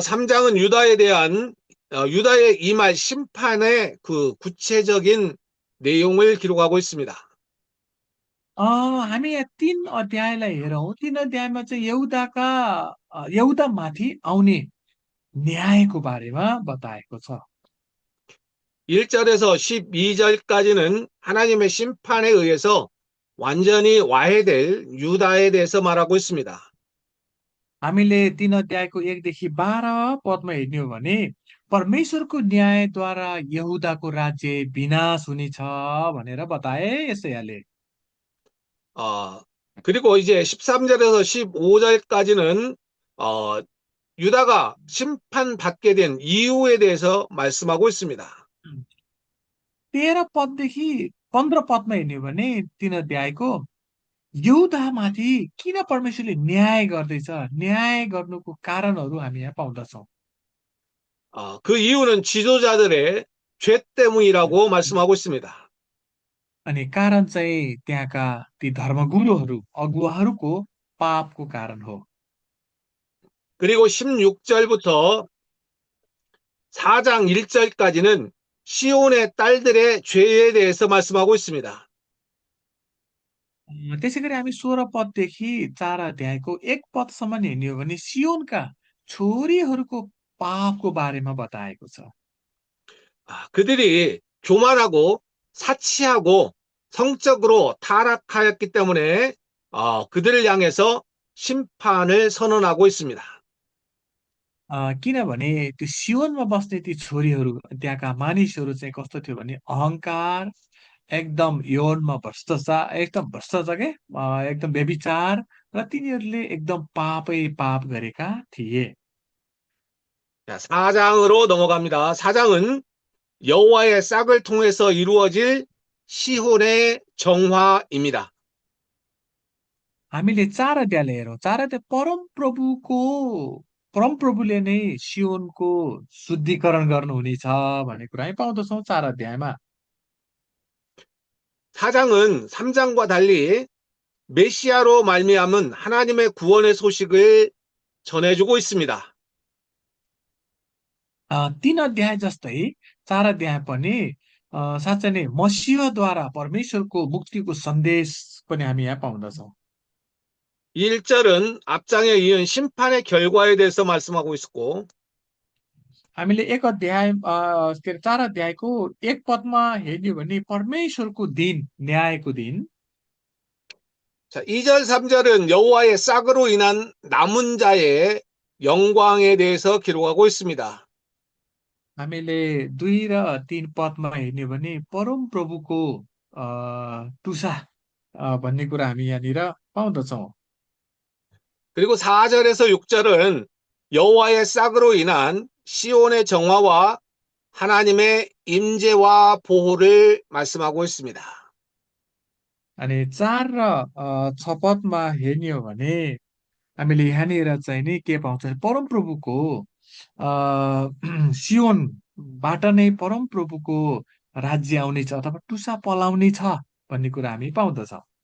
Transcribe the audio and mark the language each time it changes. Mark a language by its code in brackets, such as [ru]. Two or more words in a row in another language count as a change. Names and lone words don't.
[ko] 3장은 유다에 대한 유다의 임할 심판의 그 구체적인 내용을 기록하고 있습니다. [ne] हामी यहाँ 3 अध्यायलाई हेरौँ। 3 अध्यायमा चाहिँ यहुदामाथि आउने न्यायको बारेमा बताएको छ। [ko] 1절에서 12절까지는 하나님의 심판에 의해서 완전히 와해될 유다에 대해서 말하고 있습니다. [ne] हामीले 3 अध्यायको 1देखि 12 पदमा हेर्ने हो भने परमेश्वरको न्यायद्वारा यहुदाको राज्य विनाश हुनेछ भनेर बताए यशायाले। [ko] 그리고 이제 13절에서 15절까지는 유다가 심판받게 된 이유에 대해서 말씀하고 있습니다. [ne] 13 पददेखि 15 पदमा हेर्ने हो भने 3 अध्यायको यहुदामाथि किन परमेश्वरले न्याय गर्दैछ, न्याय गर्नुको कारणहरू हामी यहाँ पाउँदछौँ। [ko] 그 이유는 지도자들의 죄 때문이라고 말씀하고 있습니다. [ne] अनि कारण चाहिँ त्यहाँका ती धर्मगुरुहरू, अगुवाहरूको पापको कारण हो। [ko] 그리고 16절부터 4장 1절까지는 시온의 딸들의 죄에 대해서 말씀하고 있습니다. [ne] त्यसै गरी हामी 16 पददेखि 4 अध्यायको 1 पदसम्म हेर्ने हो भने सियोनका छोरीहरूको पापको बारेमा बताएको छ। [ko] 그들이 교만하고 사치하고 성적으로 타락하였기 때문에 그들을 향해서 심판을 선언하고 있습니다. [ne] किनभने त्यो सियोनमा बस्ने ती छोरीहरू, त्यहाँका मानिसहरू चाहिँ कस्तो थियो भने अहङ्कार, एकदम यौनमा भ्रष्टाचार, एकदम भ्रष्टाचार के एकदम व्यभिचार, र तिनीहरूले एकदम पापै पाप गरेका थिए। [ko] 자, 4장으로 넘어갑니다. 4장은 여호와의 싹을 통해서 이루어질 시혼의 정화입니다. [ne] हामीले 4 अध्यायलाई हेरौँ। 4 अध्याय परमप्रभुले नै सियोनको शुद्धिकरण गर्नुहुनेछ भन्ने कुरा हामी पाउँदछौँ 4 अध्यायमा। [ko] 4장은 3장과 달리 메시아로 말미암은 하나님의 구원의 소식을 전해주고 있습니다. [ne] 3 अध्याय जस्तै 4 अध्याय पनि साँच्चै नै मसीहद्वारा परमेश्वरको मुक्तिको सन्देश पनि हामी यहाँ पाउँदछौँ। [ko] 1절은 앞장에 이은 심판의 결과에 대해서 말씀하고 있고 [ne] हामीले एक अध्याय के अरे 4 अध्यायको एक पदमा हेर्ने हो भने परमेश्वरको दिन, न्यायको दिन। [ko] 자, 2절, 3절은 여호와의 싹으로 인한 남은 자의 영광에 대해서 기록하고 있습니다. [ne] हामीले 2 र 3 पदमा हेर्ने हो भने परम प्रभुको टुसा भन्ने कुरा हामी यहाँनिर पाउँदछौँ। [ko] 그리고 4절에서 6절은 여호와의 싹으로 인한 시온의 정화와 하나님의 임재와 보호를 말씀하고 있습니다. [ne] अनि 4 र 6 पदमा हेर्ने हो भने हामीले यहाँनिर चाहिँ नि के पाउँछ, परमप्रभुको सियोनबाट नै परमप्रभुको राज्य आउनेछ अथवा टुसा पलाउने छ भन्ने कुरा हामी पाउँदछौँ।